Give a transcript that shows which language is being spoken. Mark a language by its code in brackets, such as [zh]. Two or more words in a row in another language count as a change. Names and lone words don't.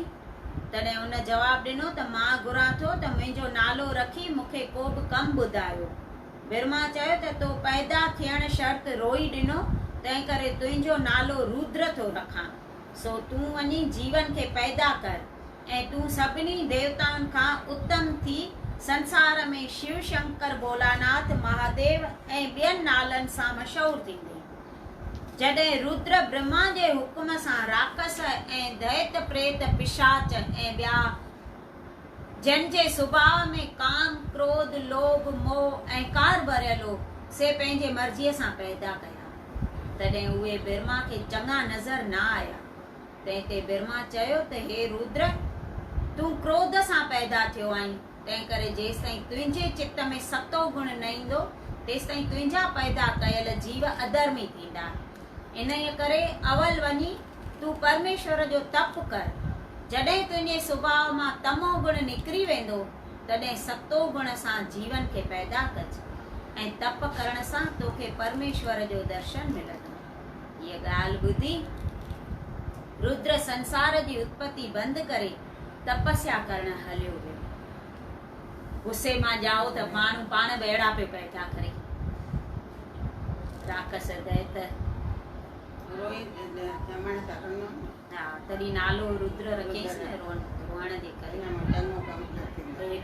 [sd] तॾहिं हुन जवाबु ॾिनो त मां घुरां थो त मुंहिंजो नालो रखी मूंखे को बि कमु ॿुधायो। ब्रह्मा चयो त तो पैदा थियण शर्त रोई ॾिनो, तंहिं करे तुंहिंजो नालो रुद्र थो रखां। सो तूं वञी जीवन खे पैदा कर ऐं तूं सभिनी देवताउनि खां उत्तम थी संसार में शिव शंकर भोलानाथ महादेव ऐं ॿियनि नालनि सां मशहूरु थींदी। जॾहिं रुद्र ब्रह्मा जे हुकुम सां राक्षस ऐं दैत प्रेत पिशाच ऐं ॿिया जिन जे सुभाउ में काम क्रोध लोभ मोह ऐं कार भरियल हो, से पंहिंजे मर्ज़ीअ सां पैदा कया। तॾहिं उहे ब्रह्मा खे चङा नज़र न आया। तंहिं ते ब्रह्मा चयो त हे रुद्र, तूं क्रोध सां पैदा थियो आहीं, तंहिं करे जेसि ताईं तुंहिंजे चित्त में सतो गुण न ईंदो तेसि ताईं तुंहिंजा पैदा कयल जीव अधर्मी थींदा। इन करे अवल वञी तूं परमेश्वर जो तप कर। जॾहिं तुंहिंजे सुभाउ मां तमो गुण निकिरी वेंदो, तॾहिं सतो गुण सां जीवन खे पैदा कज ऐं तप करण सां तोखे परमेश्वर जो दर्शन मिलंदो। हीअ ॻाल्हि ॿुधी रुद्र संसार जी उत्पत्ति बंदि करे तपस्या करण हलियो वियो। गुस्से मां जाओ त माण्हू पाण बि अहिड़ा पियो पैदा करे। राक्षस दैत हा, तॾहिं नालो रुद्र रखियईंसि न रोअण जे करे।